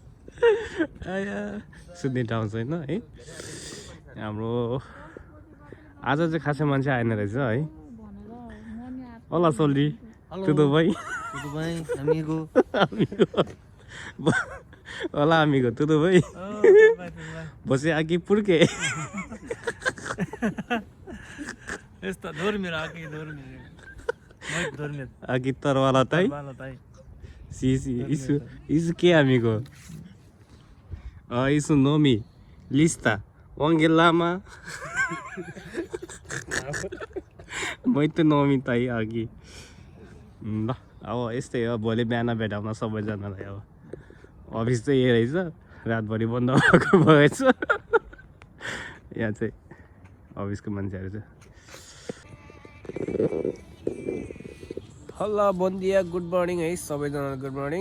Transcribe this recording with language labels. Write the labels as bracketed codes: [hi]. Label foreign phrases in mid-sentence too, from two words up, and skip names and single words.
[ne] सुत्ने ठाउँ छैन है हाम्रो। आज चाहिँ खासै मान्छे आएन रहेछ है। [pt] olá soldi tudo भाइ होला amigo, tudo bem? Oh, tudo bem, tudo bem. Você aqui por quê? Está dormir aqui, dormir. Muito dormir. Aqui Tarwala tá aí? Trabalho, tá aí. Sim, sim. Isso que é, amigo? Isso nome. Lista. Wangelama. Muito nome tá aí aqui. [ne] ल अब यस्तै हो, भोलि बिहान भेटाउन सबैजनालाई। अब अफिस चाहिँ यही रहेछ, रातभरि बन्द भएको भएछ। यहाँ चाहिँ अफिसको मान्छेहरू छ। [pt] olá bom dia, [en] good morning [ne] है सबैजनालाई, [en] good morning.